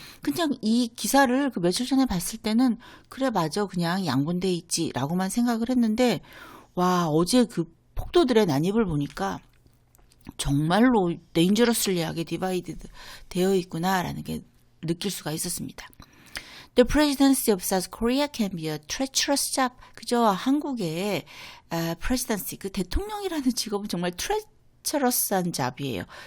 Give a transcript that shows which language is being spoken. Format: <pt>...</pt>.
<ko>그냥 이 기사를 그 며칠 전에 봤을 때는 그래 맞아 그냥 양분되어 있지라고만 생각을 했는데 와 어제 그 폭도들의 난입을 보니까 정말로 dangerously하게 divided 되어 있구나라는 게 느낄 수가 있었습니다.</ko> <en>The presidency of South Korea can be a treacherous job.</en> <ko>그죠? 한국의 presidency, 그 대통령이라는 직업은 정말 treacherous한 잡이에요.</ko>